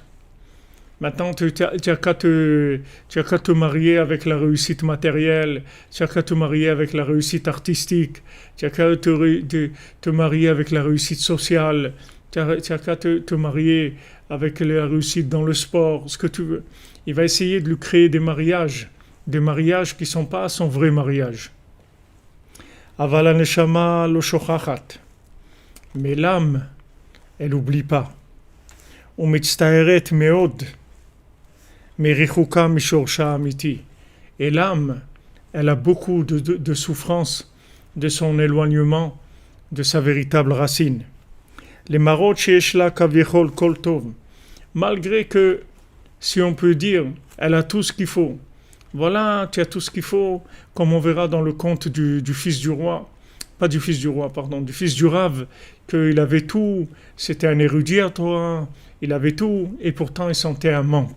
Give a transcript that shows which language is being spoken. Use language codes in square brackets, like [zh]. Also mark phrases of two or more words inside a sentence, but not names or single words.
[fr] Maintenant, tu n'as qu'à te marier avec la réussite matérielle, tu n'as qu'à te marier avec la réussite artistique, tu n'as qu'à te marier avec la réussite sociale, tu n'as qu'à te marier avec la réussite dans le sport, ce que tu veux. Il va essayer de lui créer des mariages qui ne sont pas son vrai mariage. [he] אבל הנשמה לא שוכחת. [fr] Mais l'âme, elle n'oublie pas. [he] ומצטערת מאוד. מריחוקה משורשה אמיתי. [fr] Et l'âme, elle a beaucoup de souffrance de son éloignement de sa véritable racine. [he] למרות שיש לה כביכול כל טוב. [fr] Malgré que, si on peut dire, elle a tout ce qu'il faut. Voilà, tu as tout ce qu'il faut, comme on verra dans le conte du fils du roi. Pas du fils du roi, pardon, du fils du Rav, qu'il avait tout, c'était un érudit à Torah, il avait tout, et pourtant il sentait un manque.